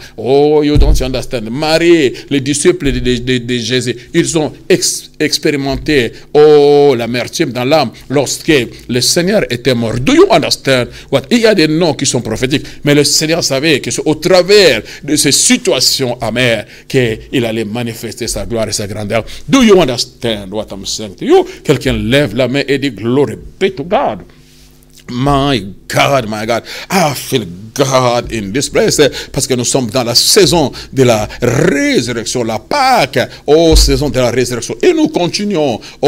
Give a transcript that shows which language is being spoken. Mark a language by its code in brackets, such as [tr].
[en] Oh, you don't understand. [fr] Marie, les disciples de Jésus, ils ont expérimenté l'amertume dans l'âme lorsque le Seigneur était mort. [en] Do you understand what? [fr] Il y a des noms qui sont prophétiques, mais le Seigneur savait que c'est au travers de ces situations amères qu'il allait manifester sa gloire et sa grandeur. [en] Do you understand what I'm saying to you? [fr] Quelqu'un lève la main et dit [en] glory be to God. My God, I feel God in this place, [fr] parce que nous sommes dans la saison de la résurrection, la Pâque, saison de la résurrection, et nous continuons,